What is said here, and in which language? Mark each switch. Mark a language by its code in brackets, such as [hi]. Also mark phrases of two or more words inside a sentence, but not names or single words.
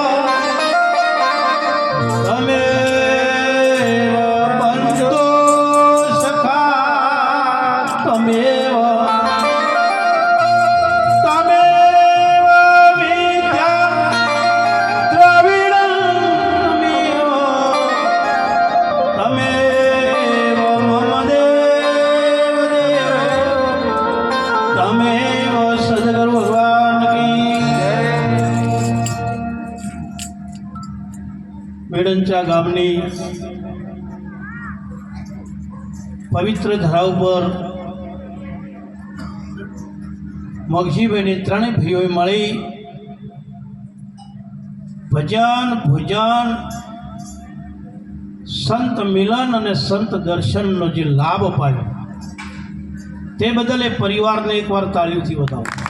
[sa] तमेव बन्धु सखा तमेव तमेव विद्या द्रविणं तमेव मम देव तमेव सद्गुरु भगवान की जय। [gu] મેડંચા ગામની પવિત્ર ધરા ઉપર મગજીભાઈની ત્રણેય ભાઈઓએ મળી ભજન ભોજન સંત મિલન અને સંત દર્શનનો જે લાભ અપાયો તે બદલ એ પરિવારને એકવાર તાળીઓથી બતાવો।